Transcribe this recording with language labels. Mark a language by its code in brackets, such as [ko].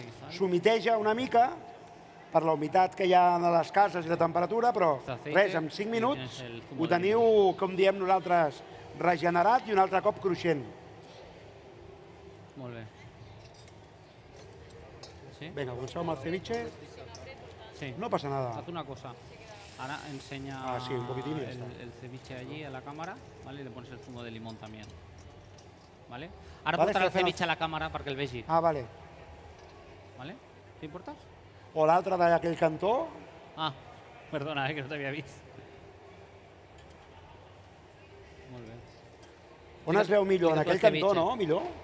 [ca] S'humiteja una mica per la humitat que hi ha a les cases i la temperatura, però res, en 5 minuts ho teniu, com diem nosaltres, regenerat i un altre cop cruixent. Molt bé. Vinga, comencem amb el ceviche. No passa nada. [es] Haz una cosa. Ahora enseña un poquitín y ya está. el ceviche allí a la cámara, ¿vale? Y le pones el zumo de limón también. ¿Vale? [ca] Ahora portarà el ceviche a la càmera perquè el vegi. [es] Ah, vale. ¿Vale? ¿Te importas? [ca] O l'altre d'aquell cantó. Ah, perdona, que no t'havia vist. Molt bé. On es veu millor? En aquell cantó, no? Millor?